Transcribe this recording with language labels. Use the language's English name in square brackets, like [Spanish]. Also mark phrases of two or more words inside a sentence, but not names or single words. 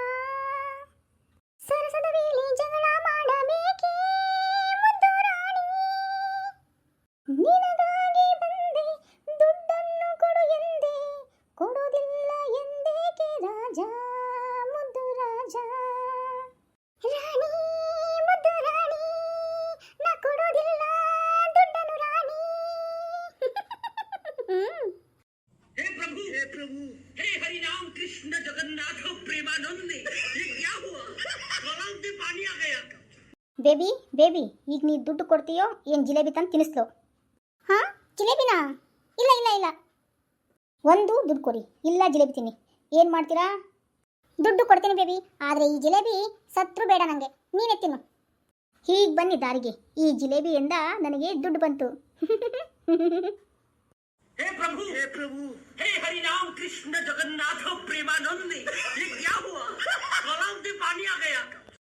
[Kannada] ಸರಸದ ವೇಳೆ ಜಗಳ ಮಾಡಬೇಕೆ ಮುದ್ದು ರಾಣಿ, ನಿನಗಾಗಿ ಬಂದೆ ದುಡ್ಡನ್ನು ಕೊಡು ಎಂದೆ, ಕೊಡುವುದಿಲ್ಲ ಎಂದೇಕೆ ರಾಜ ಮುದ್ದು ರಾಜ, ರಾಣಿ ಮುದ್ದು ರಾಣಿ, ನಾ ಕೊಡೋದಿಲ್ಲ ದುಡ್ಡನ್ನು ರಾಣಿ. [Hindi] हे प्रभु, हे हरि राम कृष्ण जगन्नाथ प्रेमानंद, ये क्या हुआ? गलाव में पानी आ गया. [Kannada] ಬೇಬಿ, ಈಗ ನೀ ದುಡ್ಡು ಕೊಡ್ತೀಯೋ ಏನು ಜಿಲೇಬಿ ತಂದು ತಿನ್ನಿಸ್ಲೋ? ಹಾಂ, ಜಿಲೇಬಿನಾ? ಇಲ್ಲ, ಒಂದು ದುಡ್ಡು ಕೊಡಿ, ಇಲ್ಲ ಜಿಲೇಬಿ ತಿನ್ನಿ. ಏನು ಮಾಡ್ತೀರಾ? ದುಡ್ಡು ಕೊಡ್ತೀನಿ ಬೇಬಿ, ಆದರೆ ಈ ಜಿಲೇಬಿ ಸತ್ರು ಬೇಡ ನನಗೆ, ನೀನೇ ತಿನ್ನು. ಹೀಗೆ ಬನ್ನಿ ದಾರಿಗೆ, ಈ ಜಿಲೇಬಿಯಿಂದ ನನಗೆ ದುಡ್ಡು ಬಂತು. [Hindi] हे प्रभु, हे हरि राम कृष्ण जगन्नाथ प्रेमानंद, ये क्या हुआ? गलाव में पानी आ गया.